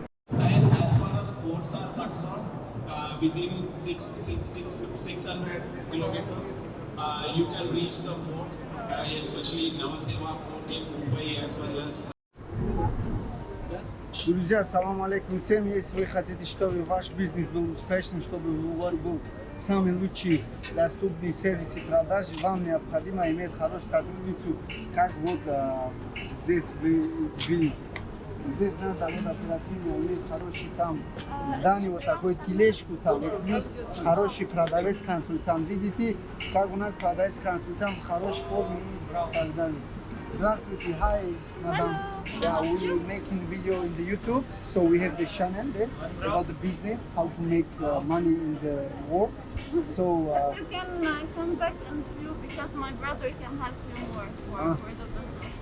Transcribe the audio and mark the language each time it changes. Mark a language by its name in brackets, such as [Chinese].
[English] And as far as ports are concerned, within 600 kilometers, you can reach the port, especially Navaseva port in Mumbai as well as. [Russian] Друзья, салам алейкум всем. Если вы хотите, чтобы ваш бизнес был успешным, чтобы у вас был самый лучший доступный сервис и продажи, вам необходимо иметь хорошую сотрудницу, как вот здесь вы видите. Здесь надо вот оперативно иметь хороший там здание, вот такой тележку там, плюс хороший продавец-консультант. Видите, как у нас продавец-консультант в хорошей форме и так далее. Здравствуйте, [English] hi, madam. Yeah, we're making video in the YouTube, so we have the channel there about the business, how to make money in the world. So you can contact you because my brother can help you more for the business.